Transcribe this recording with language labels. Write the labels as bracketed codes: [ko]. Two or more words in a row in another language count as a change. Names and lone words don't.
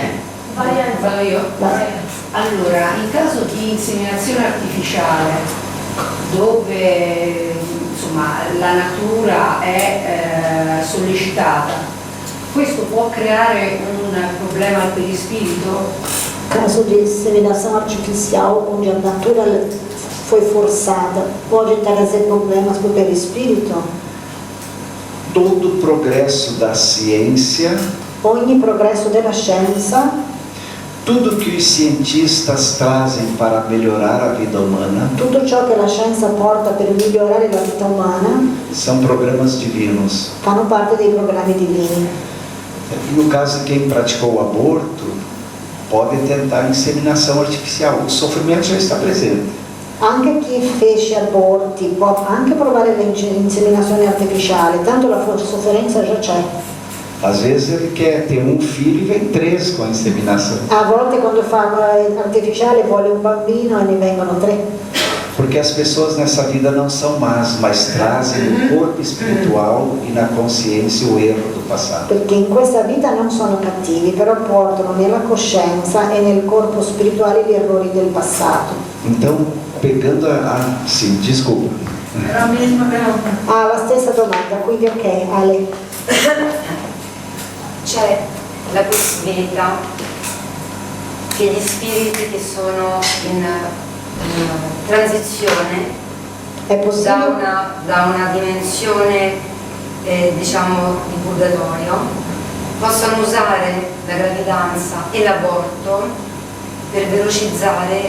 [it] Vado io? Vai. Allora, in caso di inseminazione artificiale, dove insomma, la natura è sollecitata, questo può creare un problema al perispirito? [pt] Caso de inseminação artificial, onde a natura foi forçada, pode trazer problemas para o perispírito? Todo o progresso da ciência, [it] Ogni progresso della scienza, [pt] tudo que os cientistas trazem para melhorar a vida humana, [it] tutto ciò che la scienza porta per migliorare la vita umana, [pt] são programas divinos. [it] fanno parte dei programmi divini. [pt] No caso de quem praticou o aborto, pode tentar inseminação artificial. O sofrimento já está presente. [it] Anche chi fece aborti può anche provare l'inseminazione artificiale, tanto la sofferenza già c'è. [pt] Às vezes ele quer ter um filho e vem 3 com a inseminação. [it] A volte quando fa artificiale vuole un bambino e ne vengono 3. [pt] Porque as pessoas nessa vida não são más, mas trazem no corpo espiritual e na consciência o erro do passado. [it] Perché in questa vita non sono cattivi, però portano nella coscienza e nel corpo spirituale gli errori del passato. [pt] Então, pegando sim, desculpa. Era a mesma pergunta. [it] Ah, la stessa domanda, quindi ok, Ale. C'è la possibilità che gli spiriti che sono in transizione È possibile? da una dimensione diciamo di purgatorio possano usare la gravidanza e l'aborto per velocizzare